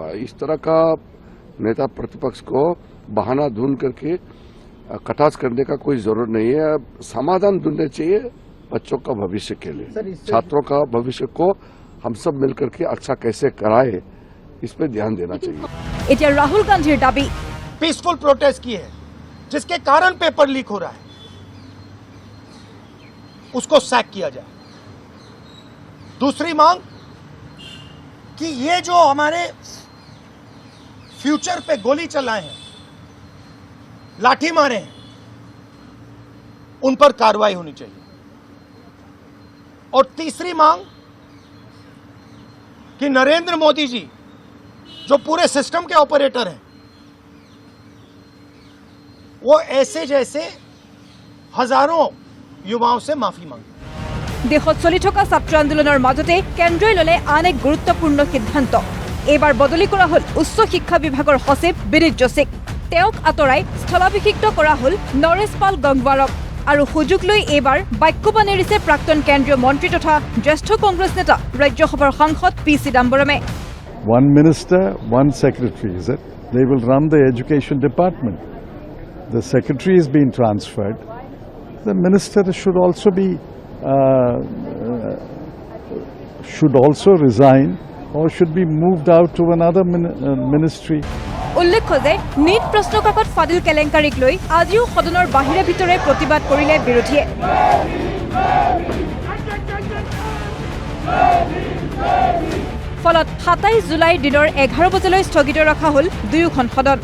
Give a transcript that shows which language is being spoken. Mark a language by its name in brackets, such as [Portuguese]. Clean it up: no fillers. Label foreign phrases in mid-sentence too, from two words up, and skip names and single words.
[Hindi] इस तरह का नेता प्रतिपक्ष को बहाना ढूंढ करके कटाक्ष करने का कोई जरूरत नहीं है। समाधान ढूंढने चाहिए बच्चों का भविष्य के लिए, छात्रों का भविष्य को हम सब मिलकर के अच्छा कैसे कराए, इस पे ध्यान देना चाहिए। [Assamese] এতিয়া ৰাহুল গান্ধীৰ দাবী, [English] peaceful protest [Hindi] की है जिसके कारण पेपर लीक हो रहा है, उसको सैक किया जाए। दूसरी मांग कि ये जो हमारे फ्यूचर पे गोली चलाए हैं, लाठी मारे हैं, उन पर कार्रवाई होनी चाहिए। और तीसरी मांग कि नरेंद्र मोदी जी जो पूरे सिस्टम के ऑपरेटर हैं, वो ऐसे जैसे हजारों युवाओं से माफी मांगे। [Assamese] দেশত চলি থকা ছাত্ৰ আন্দোলনৰ মাজতে কেন্দ্ৰই ল'লে আন এক গুৰুত্বপূৰ্ণ সিদ্ধান্ত। এইবাৰ বদলি কৰা হ'ল উচ্চ শিক্ষা বিভাগৰ সচিব বিনীত যোশীক। তেওঁক আঁতৰাই স্থলাভিষিক্ত কৰা হ'ল নৰেশ পাল গংগৱাৰক। আৰু সুযোগ লৈ এইবাৰ বাক্যবান এৰিছে প্ৰাক্তন কেন্দ্ৰীয় মন্ত্ৰী তথা জ্যেষ্ঠ কংগ্ৰেছ নেতা ৰাজ্যসভাৰ সাংসদ পি চিদাম্বৰমে। [English] One minister, one secretary, is it? They will run the education department. The secretary is being transferred. The minister should also resign or should be moved out to another ministry. [Assamese] উল্লেখ্য যে নীট প্ৰশ্নকাকত ফাদিল কেলেংকাৰীক লৈ আজিও সদনৰ বাহিৰে ভিতৰে প্ৰতিবাদ কৰিলে বিৰোধীয়ে। ফলত 27 জুলাইৰ দিনৰ 11 বজালৈ স্থগিত ৰখা হ'ল দুয়োখন সদন।